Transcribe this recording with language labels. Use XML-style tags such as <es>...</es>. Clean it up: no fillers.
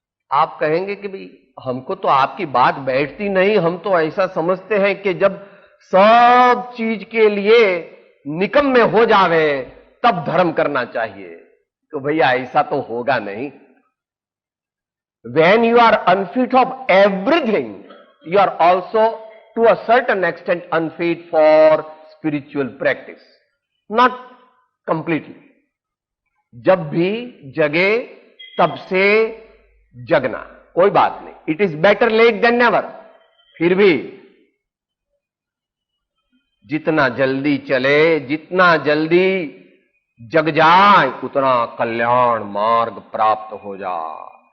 <hi>आप कहेंगे कि भाई हमको तो आपकी बात बैठती नहीं, हम तो ऐसा समझते हैं कि जब सब चीज के लिए निकम्मे हो जावे तब धर्म करना चाहिए। तो भैया ऐसा तो होगा नहीं।</hi> <en>When you are unfit of everything, you are also to a certain extent unfit for spiritual practice. Not completely.</en> <hi>जब भी जगे तब से जगना, कोई बात नहीं,</hi> <en>It is better late than never.</en> <hi>फिर भी जितना जल्दी चले, जितना जल्दी जग जाए, उतना कल्याण मार्ग प्राप्त हो जाए।</hi>